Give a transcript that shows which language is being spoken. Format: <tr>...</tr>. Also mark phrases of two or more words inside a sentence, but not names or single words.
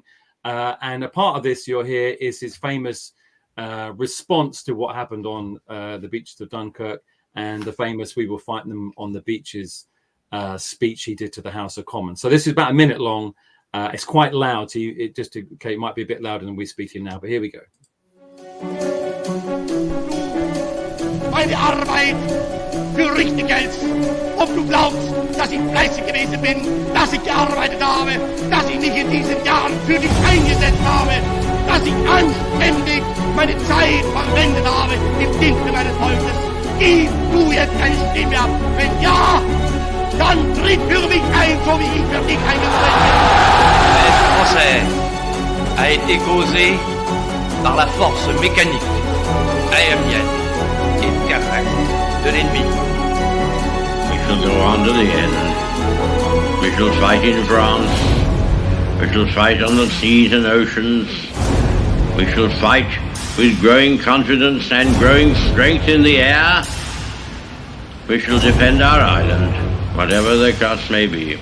<en>And a part of this you'll hear is his famous response to what happened on the beaches of Dunkirk, and the famous "We will fight them on the beaches" speech he did to the House of Commons. So this is about a minute long. It's quite loud, so it might be a bit louder than we're speaking now, but here we go.</en> <de>Meine Arbeit für richtig hältst, ob du glaubst, dass ich fleißig gewesen bin, dass ich gearbeitet habe, dass ich mich in diesen Jahren für dich eingesetzt habe, dass ich anständig meine Zeit verwendet habe im Dienste meines Volkes. Gib du jetzt deine Stimme ab. Wenn ja, dann tritt für mich ein, so wie ich für dich eingetreten bin.</de> <fr>L'Est français a été causé par la force mécanique, aérienne et terrestre de l'ennemi.</fr> <en>We shall go on to the end. We shall fight in France. We shall fight on the seas and oceans. We shall fight with growing confidence and growing strength in the air. We shall defend our island, whatever the cost may be.</en>